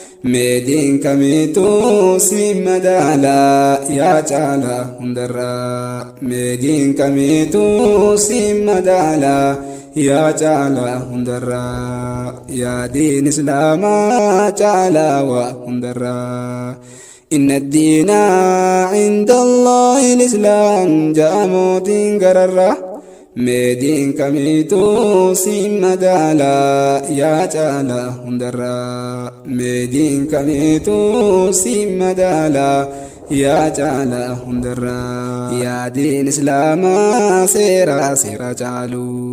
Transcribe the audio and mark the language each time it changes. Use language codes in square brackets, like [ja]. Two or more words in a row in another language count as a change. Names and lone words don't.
[om] Mee diin kamiituu si madaalaa yaa caalaa hundarraa. Mee diin kamiituu si madaalaa yaa caalaa hundarraa. Yaa diin Islaamaa caalaa waa hundarraa. [ar] إن الدين عند الله الإسلام [om] jaamotiin gararraa. Mee diin kamiituu si madaalaa yaa caalaa hundarraa. Mee diin kamiituu si madaalaa yaa caalaa hundarraa. Yaa diin Islaamaa seeraa seera caalu.